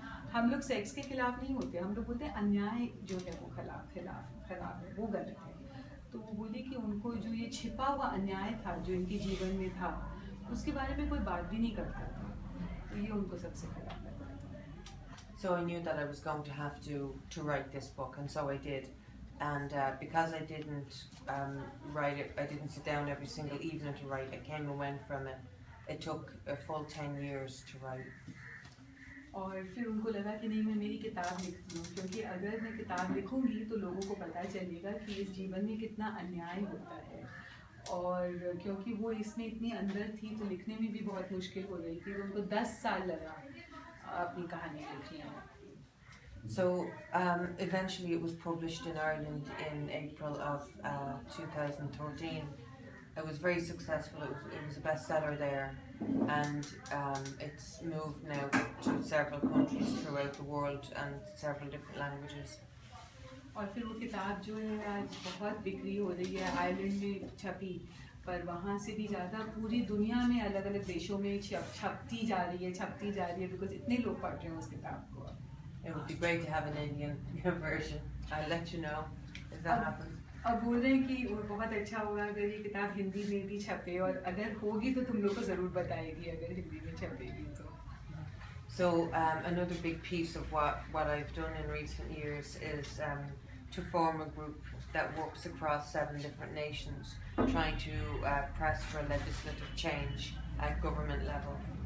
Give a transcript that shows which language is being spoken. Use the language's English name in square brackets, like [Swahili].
[Hindi] हम लोग सेक्स के खिलाफ नहीं होते, हम लोग बोलते हैं अन्याय जो है वो खिलाफ है, वो गलत है। तो वो बोली कि उनको जो ये छिपा हुआ अन्याय था जो इनके जीवन में था, उसके बारे में कोई बात भी नहीं करता था, तो ये उनको सबसे खराब लगा था। [English] So I knew that I was going to have to write this book, and so I did. And because I didn't write it, I didn't sit down every single evening to write. I came and went from it. It took a full 10 years to write. [Hindi] और फिर उनको लगा कि नहीं, मैं मेरी किताब लिखती हूँ, क्योंकि अगर मैं किताब लिखूंगी तो लोगों को पता चलेगा कि इस जीवन में कितना अन्याय होता है। और क्योंकि वो इसमें इतनी अंदर थी तो लिखने में भी बहुत मुश्किल हो रही थी, उनको 10 साल लगा अपनी कहानी लिखने में। [English] So eventually it was published in Ireland in April of 2013. It was very successful. It was a bestseller there, and it's moved now to several countries throughout the world and several different languages. [Hindi] और फिर वो किताब जो है आज बहुत बिक्री हो रही है। आयरलैंड में छपी, पर वहाँ से भी ज़्यादा पूरी दुनिया में अलग अलग देशों में छपती जा रही है, बिकॉज इतने लोग पढ़ रहे हैं उस किताब को। [English] It would be great to have an Indian version. I'll let you know if that happens. [Hindi] अब बोल रहे हैं कि वो बहुत अच्छा होगा अगर ये किताब हिंदी में भी छपे, और अगर होगी तो तुम लोग को ज़रूर बताएगी अगर हिंदी में छपेगी तो। [English] So another big piece of what I've done in recent years is to form a group that works across 7 different nations, trying to press for legislative change at government level.